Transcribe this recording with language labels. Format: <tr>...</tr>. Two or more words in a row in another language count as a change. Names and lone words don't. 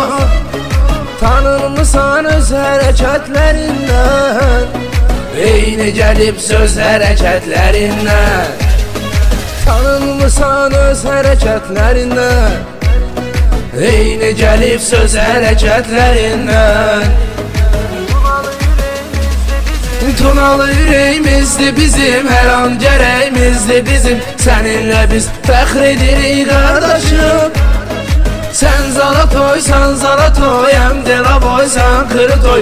<az>Tanınmısan öz hərəkətlərindən, eyni gəlib söz hərəkətlərindən. Tanınmısan öz hərəkətlərindən, eyni gəlib söz hərəkətlərindən.</az> <tr>Tunalı yüreğimizde bizim, her an gereğimizde bizim.</tr> <az>Seninle biz fəxr edirik kardeşim.</az> <tr>Sen Zalatoysan Zalatoy, hem Delaboysan Kırıtoy.</tr>